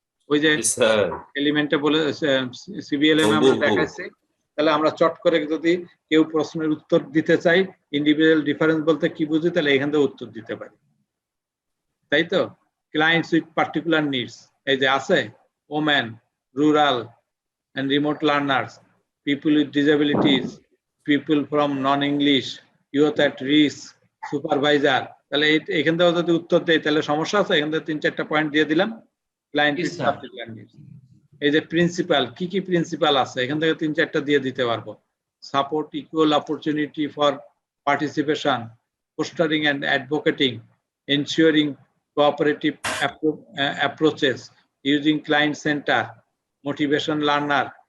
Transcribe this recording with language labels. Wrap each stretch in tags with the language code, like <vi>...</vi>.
<bn>ওই যে এলিমেন্টে বলে সিবিএলএম আমরা দেখাচ্ছি। তাহলে আমরা চট করে যদি কেউ প্রশ্নের উত্তর দিতে চাই ইন্ডিভিজুয়াল ডিফারেন্স বলতে কি বুঝি, তাহলে এখান থেকে উত্তর দিতে পারি, তাই তো?</bn> <en>clients with particular needs,</en> <bn>এই যে আছে</bn> <en>Woman, rural and remote learners, people with disabilities, people from non-English, youth at risk, supervisor.</en> <bn>তাহলে এখান থেকে যদি উত্তর দেয় তাহলে সমস্যা আছে? এখান থেকে 3-4টা পয়েন্ট দিয়ে দিলাম। Client</bn> <en>Yes, with sir. particular needs.</en> <bn>এই যে প্রিন্সিপাল, কি কি প্রিন্সিপাল আছে এখান থেকে 3-4টা দিয়ে দিতে পারবো।</bn> <en>Support equal opportunity for participation, fostering and advocating, ensuring cooperative approaches, using client centre, motivation learner.</en>